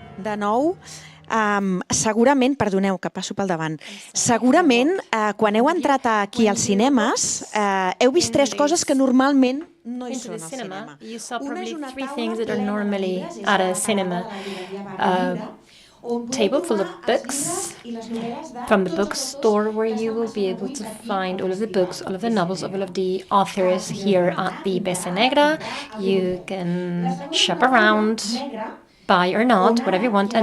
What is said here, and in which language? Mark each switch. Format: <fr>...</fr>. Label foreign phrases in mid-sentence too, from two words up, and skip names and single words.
<ca>de nou, segurament, perdoneu que passo pel davant, segurament quan heu entrat aquí als cinemes heu vist tres coses que normalment no hi són al cinema.</ca> <en>You saw probably three things that are normally at a cinema. Table full of books from the bookstore where you will be able to find all of the books, all of the novels, all of the authors here at the BCNegra. You can shop around, buy or not, whatever you want.</en>